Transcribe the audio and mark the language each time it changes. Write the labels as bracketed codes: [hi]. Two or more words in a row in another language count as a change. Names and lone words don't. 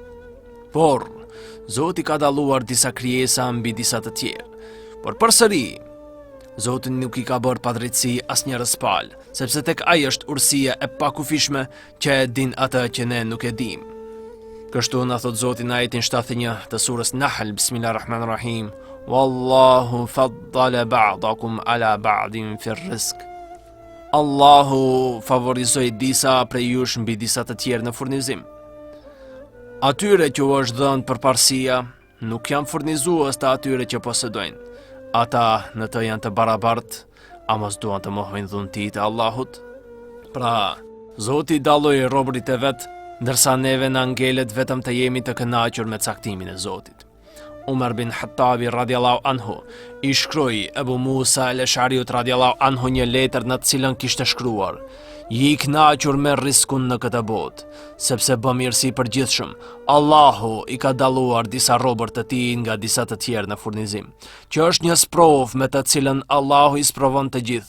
[sq] Por Zoti ka dalluar disa krijesa mbi disa të tjerë. Por përsëri, Zoti nuk I ka bërë padrejtësi asnjërs pal, sepse tek ai është urësia e pakufishme që e din atë që ne nuk e dim. Kështu na thot Zoti në ajetin 71 të surës Nahl, [ar] بسم الله الرحمن الرحيم والله فضل بعضكم على بعض في الرزق. [sq] Allahu favorizoi disa prej jush mbi disa të tjerë në furnizim. Atyre që u është dhënë përparësia nuk janë furnizues të atyre që posedojnë. Ata në të janë të barabartë, a mos duan të mohojnë dhuntit e Allahut? Pra, Zoti dalloi robërit e vet, ndërsa neve na ngelet vetëm të jemi të kënaqur me caktimin e Zotit. Umar bin Khattabi [ar] رضي الله عنه [sq] I shkroi Ebu Musa el-Ash'ariut [ar] رضي الله عنه [sq] një letër në të cilën kishte shkruar: "Je I kënaqur me riskun në këtë botë, sepse bë mirësi përgjithshëm. Allahu I ka dalluar disa robër të tij nga disa të tjerë në furnizim, që është një sprov me të cilën Allahu I sprovon të gjithë.